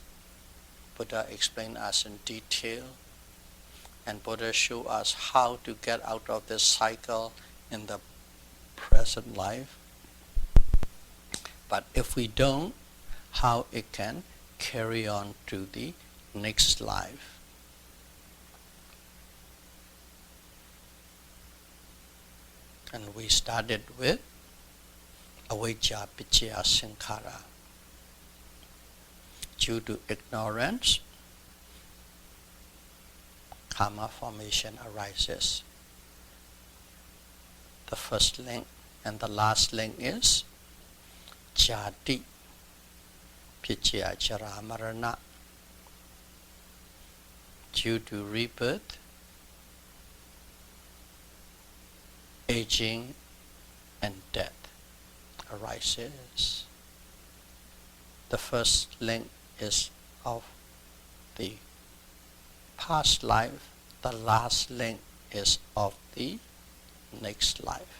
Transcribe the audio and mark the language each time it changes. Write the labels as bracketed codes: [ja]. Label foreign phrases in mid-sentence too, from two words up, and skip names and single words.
[en] Buddha explained us in detail, and Buddha showed us how to get out of this cycle in the present life. But if we don't, how it can carry on to the next life. And we started with [pi] avijja picchaya sankhara. [en] Due to ignorance, karma formation arises. The first link and the last link is [pi] jati picchaya jara marana. [en] Due to rebirth, aging and death arises. The first link is of the past life, the last link is of the next life.